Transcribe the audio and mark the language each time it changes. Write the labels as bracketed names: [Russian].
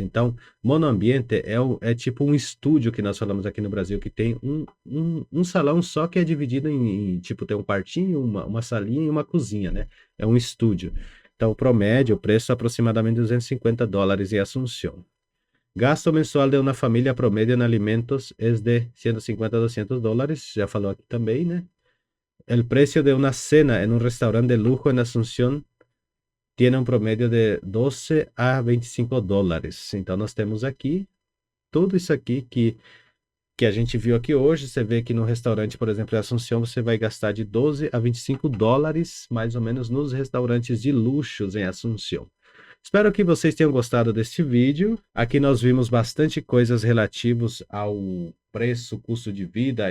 [Portuguese] Então, monoambiente é tipo um estúdio que nós falamos aqui no Brasil, que tem um salão só que é dividido tipo, tem um quartinho, uma salinha e uma cozinha, né? É um estúdio. Então, o promédio, o preço é aproximadamente $250 em Asunción. [Spanish] Gasto mensual [Portuguese] de uma família promédio em alimentos é de $150 a $200, já falou aqui também, né? [Spanish] El precio de una cena en un restaurante de lujo en Asunción tiene un promedio de 12 a $25. [Portuguese] Então, nós temos aqui tudo isso aqui que a gente viu aqui hoje. Você vê que no restaurante, por exemplo, em Asunción, você vai gastar de 12 a $25, mais ou menos, nos restaurantes de luxos em Asunción. Espero que vocês tenham gostado deste vídeo. Aqui nós vimos bastante coisas relativas ao preço, custo de vida.